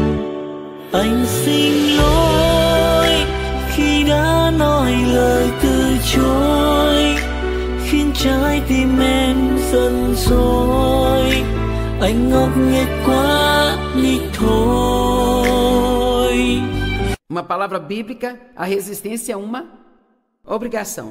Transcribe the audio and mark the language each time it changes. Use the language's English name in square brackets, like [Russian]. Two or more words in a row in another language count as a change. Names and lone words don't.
[Vietnamese] Anh xin lỗi khi đã nói lời từ chối, khiến trái tim em giận dỗi. Anh ngốc nghếch quá đi thôi. [Portuguese] Uma palavra bíblica, a resistência é uma obrigação.